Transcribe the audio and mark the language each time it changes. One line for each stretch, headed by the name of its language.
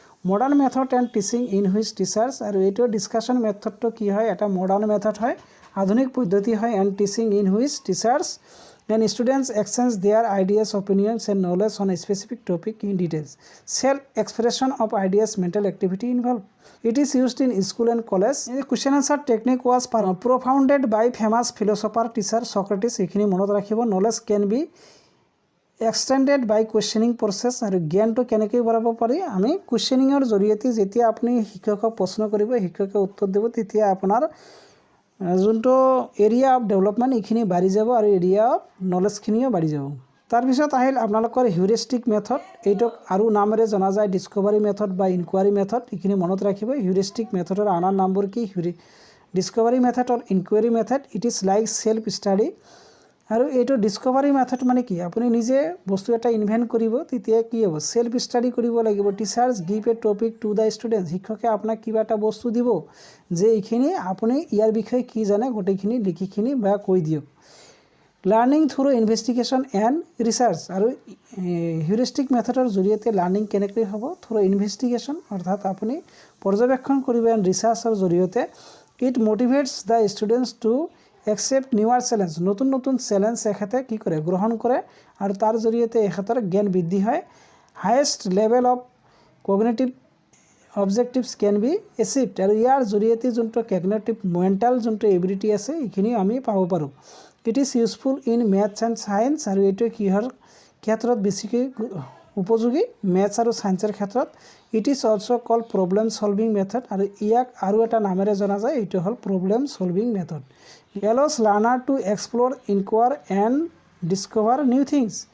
English: Modern method and teaching in which teachers.
Assamese: আৰু এইটো discussion মেথডটো কি হয়, এটা মডাৰ্ণ মেথড হয়, আধুনিক পদ্ধতি হয়।
English: And teaching in which teachers and students exchange their ideas, opinions and knowledge on a specific topic in details. Self expression of ideas, mental activity involve. It is used in school and college. The question answer technique was propounded by famous philosopher teacher Socrates.
Assamese: এইখিনি মনত ৰাখিব।
English: Knowledge can be extended by questioning process।
Assamese: আৰু জ্ঞানটো কেনেকৈ বঢ়াব পাৰি, আমি কুৱেশ্যনিঙৰ জৰিয়তে যেতিয়া আপুনি শিক্ষকক প্ৰশ্ন কৰিব, শিক্ষকে উত্তৰ দিব, তেতিয়া আপোনাৰ যোনটো এৰিয়া অফ ডেভেলপমেণ্ট এইখিনি বাঢ়ি যাব আৰু এৰিয়া অফ নলেজখিনিও বাঢ়ি যাব। তাৰপিছত আহিল আপোনালোকৰ হিউৰিষ্টিক মেথড। এইটোক আৰু নামেৰে জনা যায় ডিস্কভাৰী মেথড বা ইনকুৱাৰী মেথড। এইখিনি মনত ৰাখিব। হিউৰিষ্টিক মেথডৰ আন নামবোৰ কি, ডিস্কভাৰী মেথড আৰু enquiry method.
English: It is like self study.
Assamese: আৰু এইটো ডিস্কভাৰী মেথড মানে কি, আপুনি নিজে বস্তু এটা ইনভেণ্ট কৰিব, তেতিয়া কি হ'ব, সেল্ফ ষ্টাডি কৰিব লাগিব।
English: Teachers give a topic to the students.
Assamese: শিক্ষকে আপোনাক কিবা এটা বস্তু দিব যে এইখিনি আপুনি ইয়াৰ বিষয়ে কি জানে, গোটেইখিনি লিখিখিনি বা কৈ দিয়ক।
English: Learning through investigation and research.
Assamese: আৰু হিউৰিষ্টিক মেথডৰ জৰিয়তে লাৰ্ণিং কেনেকৈ হ'ব, থ্ৰু ইনভেষ্টিগেশ্যন, অৰ্থাৎ আপুনি পৰ্যবেক্ষণ কৰিব, এণ্ড ৰিচাৰ্চৰ জৰিয়তে।
English: It motivates the students to accept newer challenge.
Assamese: নতুন নতুন চেলেঞ্জ এখেতে কি কৰে, গ্ৰহণ কৰে, আৰু তাৰ জৰিয়তে এখেতৰ জ্ঞান বৃদ্ধি হয়।
English: Highest level of cognitive objectives can be achieved.
Assamese: আৰু ইয়াৰ জৰিয়তে যোনটো কগনেটিভ মেণ্টেল যোনটো এবিলিটি আছে এইখিনি আমি পাব পাৰোঁ।
English: It is useful in maths and science.
Assamese: আৰু এইটো কিহৰ ক্ষেত্ৰত বেছিকৈ উপযোগী, মেথছ আৰু ছায়েন্সৰ ক্ষেত্ৰত।
English: It is also' called problem solving method.
Assamese: আৰু ইয়াক আৰু এটা নামেৰে জনা যায়, এইটো হ'ল problem ছলভিং method.
English: Allows learner to explore, inquire and discover new things.